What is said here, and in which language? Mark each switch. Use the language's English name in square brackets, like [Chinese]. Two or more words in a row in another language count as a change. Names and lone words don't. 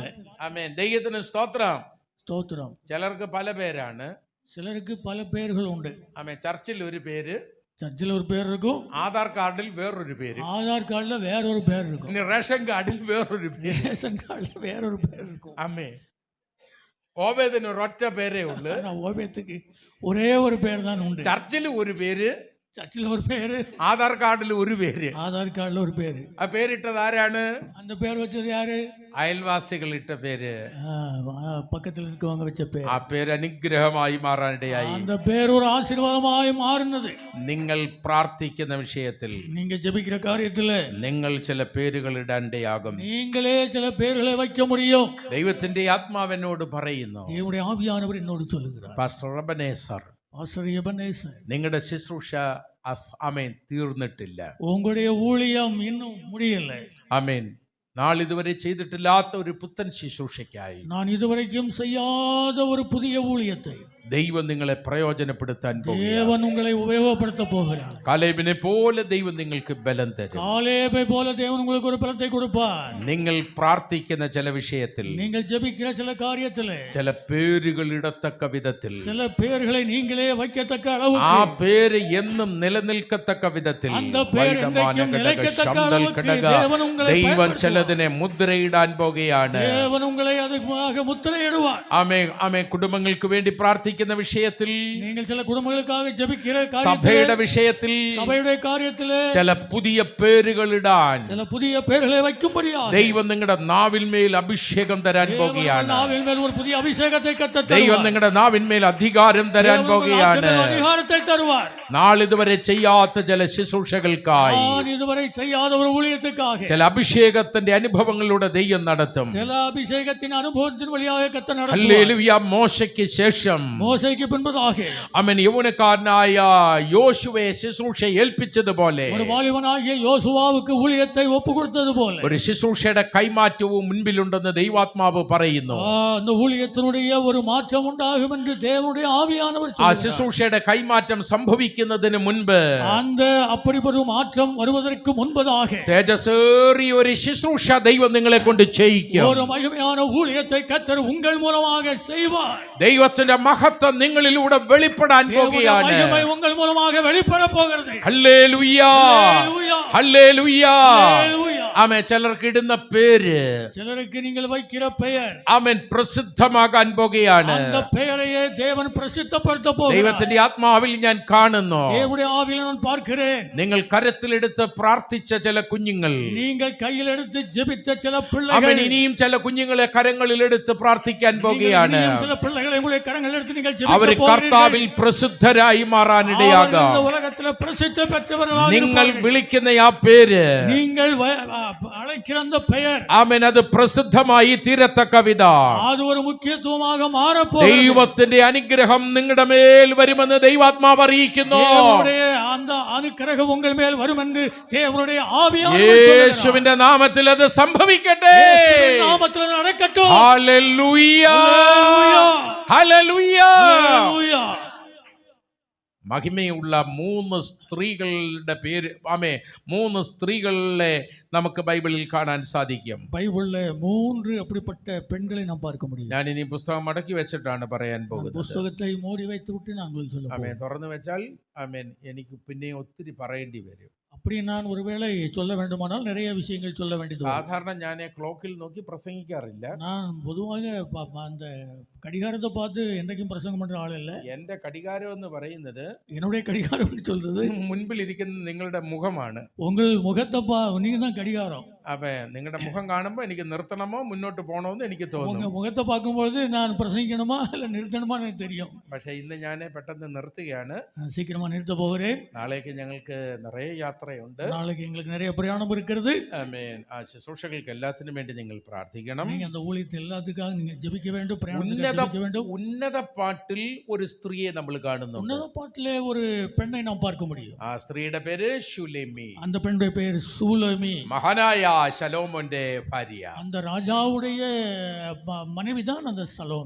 [Malayalam] ആമേൻ, ദൈവത്തിന് സ്തോത്രം. [Tamil] ஸ்தோத்திரம். [Malayalam] ചിലർക്ക് പല പേരാണ്. [Tamil] சிலருக்கு பல பெயர்கள் உண்டு. [Malayalam] ആമേൻ, ചർച്ചിൽ ഒരു പേര്, [Tamil] சர்ச்சில் ஒரு பேர் இருக்கும், [Malayalam] ആധാർ കാർഡിൽ വേറൊരു പേര്, [Tamil] ஆதார் கார்டுல வேற ஒரு பேர் இருக்கும், [Malayalam] ഇനി റേഷൻ കാർഡിൽ വേറൊരു പേര്. [Tamil] ரேஷன் கார்டுல வேற ஒரு பேர் இருக்கும். [Malayalam] ആമേൻ, ഓബേദിന് ഒരൊറ്റ പേരേ ഉള്ളു. [Tamil] ஆனா ஓபேத்துக்கு ஒரே ஒரு பேர் தான் உண்டு. [Malayalam] ചർച്ചിൽ ഒരു പേര്, [Tamil] சர்ச்சில் ஒரு பேரு, [Malayalam] ആധാർ കാർഡിൽ ഒരു പേര്. [Tamil] ஆதார் கார்டுல ஒரு பேரு. [Malayalam] ആ പേരിട്ടത് ആരാണ്? [Tamil] அந்த பேர் வச்சது யாரு? [Malayalam] അയൽവാസികൾ ഇട്ട പേര്. [Tamil] பக்கத்தில் இருக்கவங்க வச்ச பேர். [Malayalam] ആ പേര് അനുഗ്രഹമായി മാറാനിടയായി. [Tamil] அந்த பேர் ஒரு ஆசீர்வாதமாய் மாறினது. [Malayalam] നിങ്ങൾ പ്രാർത്ഥിക്കുന്ന വിഷയത്തിൽ [Tamil] நீங்க ஜெபிக்கிற காரியத்துல [Malayalam] നിങ്ങൾ ചില പേരുകൾ ഇടാനിടയാകും. [Tamil] நீங்களே சில பேர்களை வைக்க முடியும். [Malayalam] ദൈവത്തിന്റെ ആത്മാവെന്നോട് പറയുന്നു, [Tamil] தேவனுடைய ஆவியானவர் என்னோடு சொல்லுகிறார். [Malayalam] പാസ്റ്റർ എബനേസർ, [Tamil] ஆசிரியர் எபனேசர், [Malayalam] നിങ്ങളുടെ ശുശ്രൂഷ ആമേൻ തീർന്നിട്ടില്ല. [Tamil] உங்களுடைய ஊழியம் இன்னும் முடியல. [Malayalam] ആമേൻ, നാളിതുവരെ ചെയ്തിട്ടില്ലാത്ത ഒരു പുത്തൻ ശുശ്രൂഷയ്ക്കായി [Tamil] நான் இதுவரைக்கும் செய்யாத ஒரு புதிய ஊழியத்தை [Malayalam] ദൈവം നിങ്ങളെ പ്രയോജനപ്പെടുത്താൻ പോകുന്നു. [Tamil] தேவன் உங்களை உபயோகப்படுத்த போகிறார். [Malayalam] കാലേബിനെ പോലെ ദൈവം നിങ്ങൾക്ക് ബലം തരും. [Tamil] காலேபை போல தேவன் உங்களுக்கு ஒரு பலத்தை கொடுப்பார். [Malayalam] നിങ്ങൾ പ്രാർത്ഥിക്കുന്ന ചില വിഷയത്തിൽ, [Tamil] நீங்கள் ஜெபிக்கிற சில காரியத்திலே [Malayalam] ചില പേരുകൾ ഇടത്തക്ക വിധത്തിൽ, [Tamil] சில പേர்களை நீங்களே வைக்கத்தக்க [Malayalam] ആ [Tamil] அளவுக்கு, [Malayalam] പേര് എന്നും നിലനിൽക്കത്തക്ക വിധത്തിൽ [Tamil] அந்த பேர் என்றைக்கும் நிலைக்கத்தக்க அளவுக்கு தேவன் உங்களை [Malayalam] ദൈവം [Tamil] பயன்படுத்துவார். [Malayalam] ചിലതിനെ മുദ്രയിടാൻ പോകുകയാണ്. [Tamil] தேவன் உங்களை அதுக்காக முத்திரையிடுவார். [Malayalam] ആമേ, ആമേ, കുടുംബങ്ങൾക്ക് വേണ്ടി പ്രാർത്ഥിക്കുന്ന വിഷയത്തിൽ, [Tamil] நீங்கள் சில குடும்பங்களுக்காக ஜெபிக்கிற [Malayalam] സഭയുടെ [Tamil] காரியத்திலே, [Malayalam] വിഷയത്തിൽ [Tamil] சபையுடைய காரியத்திலே [Malayalam] ചില പുതിയ പേരുകൾ ഇടാൻ [Tamil] சில புதிய பேர்களை வைக்கும்படியாக [Malayalam] ദൈവം നിങ്ങളുടെ നാവിന്മേൽ അഭിഷേകം തരാൻ പോകുകയാണ്. [Tamil] நாவின் மேல் ஒரு புதிய அபிஷேகத்தை கர்த்தர் [Malayalam] ദൈവം [Tamil] தருவார். [Malayalam] നിങ്ങളുടെ നാവിന്മേൽ അധികാരം തരാൻ [Tamil] தேவன் உங்கள் [Malayalam] പോകുകയാണ്. [Tamil] நாட்டில் அதிகாரத்தை தருவார். [Malayalam] നാളിതുവരെ ചെയ്യാത്ത ചില ശുശ്രൂഷകൾക്കായി, [Tamil] நான் இதுவரை செய்யாத ஒரு ஊழியத்துக்காக [Malayalam] ചില അഭിഷേകത്തിന്റെ അനുഭവങ്ങളിലൂടെ ദൈവം നടത്തും. [Tamil] சில அபிஷேகத்தின் அனுபவத்தின் வழியாக கர்த்தர் நடத்துவார். [Malayalam] ഹല്ലേലൂയ. മോശയ്ക്ക് ശേഷം [Tamil] மோசேக்கு பின்பதாக [Malayalam] അവൻ യൗവനക്കാരനായ യോശുവയെ ശുശ്രൂഷ ഏൽപ്പിച്ചതുപോലെ [Tamil] ஒரு வாலிபனாகிய யோசுவாவுக்கு ஊழியத்தை ஒப்பு கொடுத்தது போல [Malayalam] ഒരു ശുശ്രൂഷയുടെ കൈമാറ്റവും മുൻപിലുണ്ടെന്ന് ദൈവാത്മാവ് പറയുന്നു. [Tamil] அந்த ஊழியத்தினுடைய ஒரு மாற்றம் உண்டாகும் என்று தேவனுடைய ஆவியானவர் [Malayalam] ആ [Tamil] சொல்கிறார். [Malayalam] ശുശ്രൂഷയുടെ കൈമാറ്റം സംഭവിക്കുന്നതിന് മുൻപ് [Tamil] அந்த அப்படிப்பட்ட ஒரு மாற்றம் வருவதற்கு முன்பதாக [Malayalam] തേജസ്സേറിയ ഒരു ശുശ്രൂഷ ദൈവം നിങ്ങളെ കൊണ്ട് ചെയ്യിക്കും. [Tamil] ஒரு மகிமையான ஊழியத்தை கர்த்தர் உங்கள் மூலமாக செய்வார். [Malayalam] ദൈവത്തിന്റെ മഹത്വം നിങ്ങളിലൂടെ വെളിപ്പെടാൻ [Tamil] தேவனுடைய [Malayalam] പോകുകയാണ്. [Tamil] மகிமை உங்கள் மூலமாக வெளிப்பட போகிறது. [Malayalam] ഹല്ലേലൂയ, [Tamil] ஹல்லேலூயா, [Malayalam] ഹല്ലേലൂയ. [Tamil] ஹல்லேலூயா. [Malayalam] ആമേൻ, ചിലർക്ക് ഇടുന്ന പേര്, [Tamil] சிலருக்கு நீங்கள் வைக்கிற பெயர், [Malayalam] ആമേൻ, പ്രസിദ്ധമാകാൻ പോകുകയാണ്. [Tamil] அந்த பெயரையே தேவன் பிரசித்தப்படுத்த போகிறார். [Malayalam] ദൈവത്തിന്റെ ആത്മാവിൽ ഞാൻ കാണുന്നു, [Tamil] தேவனுடைய ஆவியில் நான் பார்க்கிறேன். [Malayalam] നിങ്ങൾ കരത്തിലെടുത്ത് പ്രാർത്ഥിച്ച ചില കുഞ്ഞുങ്ങൾ, [Tamil] நீங்கள் கையில் எடுத்து ஜெபித்த சில [Malayalam] അവൻ [Tamil] பிள்ளைகள், [Malayalam] ഇനിയും ചില കുഞ്ഞുങ്ങളെ കരങ്ങളിൽ എടുത്ത് പ്രാർത്ഥിക്കാൻ പോകുകയാണ്. [Tamil] நீங்கள் சில பிள்ளைகளை உங்களுடைய கரங்கள் எடுத்து நீங்கள் [Malayalam] അവർ [Tamil] ஜெபிக்க [Malayalam] കർത്താവിൽ [Tamil] போகிறீர்கள். [Malayalam] പ്രസിദ്ധരായി [Tamil] அவர்கள் [Malayalam] മാറാനിടയാകാം. [Tamil] இந்த உலகத்தில் பிரசித்தி பெற்றவர்களாக [Malayalam] നിങ്ങൾ [Tamil] இருப்பார்கள். [Malayalam] വിളിക്കുന്ന ആ പേര് [Tamil] நீங்கள் அழைக்கிற அந்த பெயர் [Malayalam] ആമേൻ അത് പ്രസിദ്ധമായി തീരത്തക്ക വിധം [Tamil] அது ஒரு முக்கியத்துவமாக மாறப்போகிறது. [Malayalam] ദൈവത്തിന്റെ അനുഗ്രഹം നിങ്ങളുടെ മേൽ വരുമെന്ന് ദൈവാത്മാവ് അറിയിക്കുന്നു. [Tamil] தேவனுடைய அந்த அனுக்கிரகம் உங்கள் மேல் வரும் என்று தேவனுடைய ஆவியானவர் [Malayalam] യേശുവിന്റെ നാമത്തിൽ അത് സംഭവിക്കട്ടെ. [Tamil] இயேசுவின் நாமத்தில் நடக்கட்டும். [Malayalam] ഹല്ലേലൂയ ഹല്ലേലൂയ. [Tamil] ஹல்லேலூயா. [Malayalam] മഹിമയുള്ള 3 സ്ത്രീകളുടെ പേര് ആമേ 3 സ്ത്രീകളെ നമുക്ക് ബൈബിളിൽ കാണാൻ സാധിക്കും. [Tamil] பைபிள்ல 3 அப்படிப்பட்ட பெண்களை நாம் பார்க்க முடியும். [Malayalam] ഞാൻ ഇനി പുസ്തകം മടക്കി വെച്ചിട്ടാണ് പറയാൻ പോകുന്നത്. [Tamil] പുസ്തകத்தை மூடி வைத்து விட்டு நான் உங்களுக்கு சொல்ல [Malayalam] ആമേൻ. തുറന്നു വെച്ചാൽ ആമേൻ എനിക്ക് പിന്നെ ഒത്തിരി പറയേണ്ടി വരും. [Tamil] அப்படி நான் ஒருவேளை சொல்ல வேண்டுமானால் நிறைய விஷயங்கள் சொல்ல வேண்டியது வரும். [Malayalam] സാധാരണ ഞാൻ ക്ലോക്കിൽ നോക്കി പ്രസംഗിക്കാറില്ല. [Tamil] நான் பொதுவாக அந்த கடிகாரத்தை பார்த்து என்றைக்கும் பிரசங்கம் பண்ற ஆள் இல்ல. [Malayalam] എന്റെ കടികാരം എന്ന് പറയുന്നത് [Tamil] என்னுடைய கடிகாரம் என்று சொல்றது [Malayalam] മുൻപിൽ ഇരിക്കുന്ന നിങ്ങളുടെ മുഖമാണ്. [Tamil] உங்கள் முகத்தை நீங்க தான் கடிகாரம். [Malayalam] അപ്പൊ നിങ്ങളുടെ മുഖം കാണുമ്പോൾ എനിക്ക് നിർത്തണമോ മുന്നോട്ട് പോകണമെന്ന് എനിക്ക് [Tamil] உங்க [Malayalam] തോന്നുന്നു. [Tamil] முகத்தை பார்க்கும்போது நான் பிரசங்கிக்கணுமா இல்ல நிறுத்தணுமா எனக்கு தெரியும். [Malayalam] പക്ഷെ ഇന്ന് ഞാൻ പെട്ടെന്ന് നിർത്തുകയാണ്. [Tamil] நான் சீக்கிரமா நிறுத்த போகிறேன். [Malayalam] നാളേക്ക് ഞങ്ങൾക്ക് നിറയെ യാത്രയുണ്ട്. [Tamil] நாளைக்கு எங்களுக்கு நிறைய பிரயாணம் இருக்கிறது. [Malayalam] ആമേൻ. ആ ശുശ്രൂഷകൾക്ക് എല്ലാത്തിനും വേണ്ടി നിങ്ങൾ പ്രാർത്ഥിക്കണം. [Tamil] நீங்க அந்த ஊழியத்தை எல்லாத்துக்காக நீங்க ஜெபிக்க வேண்டும். பிரயாணத்துக்கு ஜெபிக்க வேண்டும். [Malayalam] ഉന്നത പാട്ടിൽ ഒരു സ്ത്രീയെ നമ്മൾ കാണുന്നു. [Tamil] உன்னத பாட்டிலே ஒரு பெண்ணை நாம் பார்க்க முடியும். [Malayalam] ആ സ്ത്രീയുടെ പേര് ശുലേമി. [Tamil] அந்த பெண்ணுடைய பெயர் சூலமி. [Malayalam] മഹാനായ ശലോമോന്റെ ഭാര്യ. [Tamil] அந்த ராஜாவுடைய மனைவி தான் அந்த சலோமி.